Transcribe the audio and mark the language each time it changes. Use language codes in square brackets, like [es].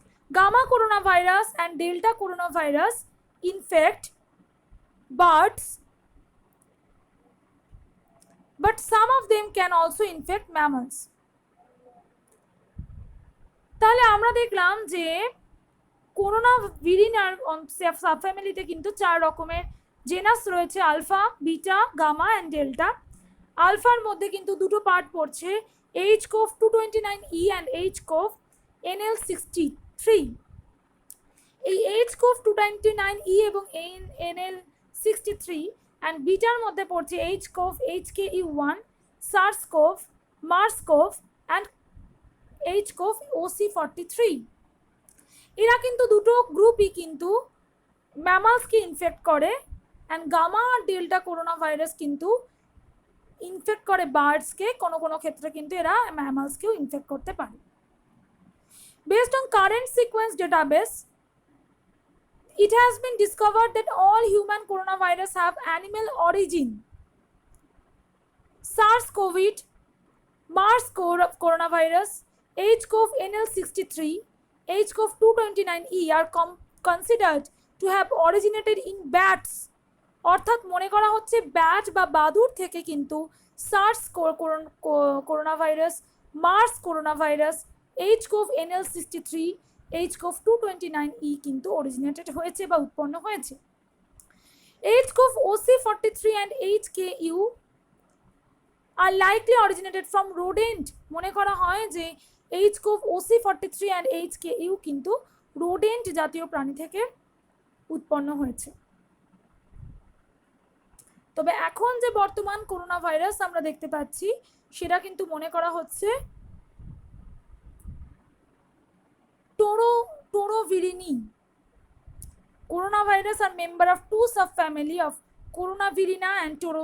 [en] Gamma coronavirus and delta coronavirus infect birds, but some of them can also infect mammals. [bn] তাহলে আমরা দেখলাম যে corona ভিরিনার সাবফ্যামিলিতে কিন্তু চার রকমের জেনাস রয়েছে: alpha, beta, gamma and delta. আলফার মধ্যে কিন্তু দুটো পার্ট পড়ছে, H-CoV 229E and H-CoV NL63। এই H-CoV 229E এবং NL63 অ্যান্ড বিটার মধ্যে পড়ছে H-CoV HKU1, SARS-CoV, MERS-CoV and H-CoV OC43। এরা কিন্তু দুটো গ্রুপই কিন্তু ম্যামালসকে ইনফেক্ট করে, and gamma আর delta corona virus কিন্তু ইনফেক্ট করে বার্ডসকে, কোনো কোনো ক্ষেত্রে কিন্তু এরা ম্যামালসকেও ইনফেক্ট করতে পারে। [en] Based on current sequence database, it has been discovered that all human coronavirus have animal origin. SARS-CoV, MERS coronavirus, H-CoV NL63, H-CoV 229E are considered to have originated in bats. [bn] অর্থাৎ মনে করা হচ্ছে bat বা বাদুড় থেকে কিন্তু SARS coronavirus, Mars coronavirus, H-CoV NL63, H-CoV 229E কিন্তু originated হয়েছে বা উৎপন্ন হয়েছে। [en] H-CoV OC43 and HKU are likely originated from rodent. [bn] মনে করা হয় যে H-CoV OC43 and HKU কিন্তু রোডেন্ট জাতীয় প্রাণী থেকে উৎপন্ন হয়েছে। তবে এখন যে বর্তমান করোনা ভাইরাস আমরা দেখতে পাচ্ছি সেটা কিন্তু মনে করা হচ্ছে টোরোভিরিনি। [en] Coronavirus are member of two subfamily of Coronavirina and